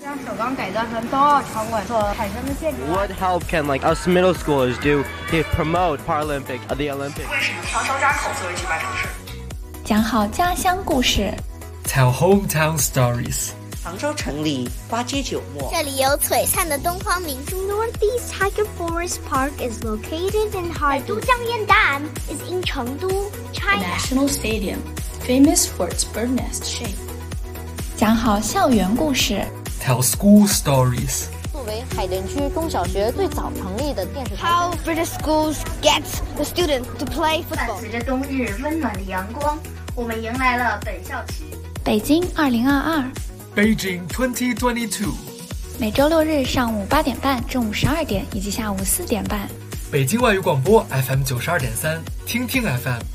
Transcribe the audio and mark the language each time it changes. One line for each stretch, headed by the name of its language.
English: What help can like us middle schoolers do to promote Paralympic at the Olympics?
Chinese: 为什么挑张家口作为举办城市？讲好家乡故事。
English: Tell hometown stories.
Chinese: 杭州城里花街酒陌。这里有璀璨的东方明珠。
English: Northeast Tiger Forest Park is located in Harbin. 百都江堰岸 is in 成都 China. National Stadium, famous for its bird nest shape.
Chinese: 讲好校园故事。
English: Tell school stories.
Chinese: 作为海淀区中小学最早成立的电视台
English: How British schools get the students to play football.
Chinese: 伴随着冬日温暖的阳光，我们迎来了本校区。北京2022。
English: Beijing 2022。
Chinese: 每周六日上午8:30、中午12:00以及下午4:30。北京外语广播 FM 92.3，听听 FM。